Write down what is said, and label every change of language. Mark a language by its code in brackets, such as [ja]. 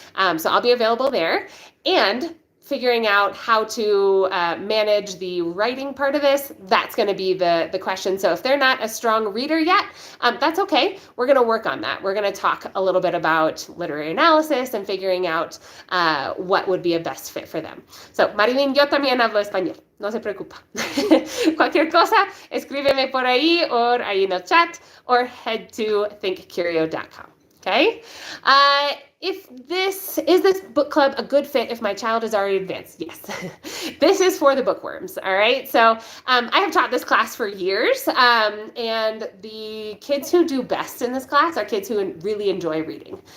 [en] So I'll be available there. And figuring out how to manage the writing part of this, that's going to be the question. So if they're not a strong reader yet, that's okay. We're going to work on that. We're going to talk a little bit about literary analysis and figuring out what would be a best fit for them. [es] So, Marilyn, yo también hablo español. No se preocupa. Cualquier cosa, escríbeme por ahí or ahí en el chat [en] or head to thinkcurio.com. Okay? Is this book club a good fit if my child is already advanced? Yes. This is for the bookworms, all right? So I have taught this class for years, and the kids who do best in this class are kids who really enjoy reading.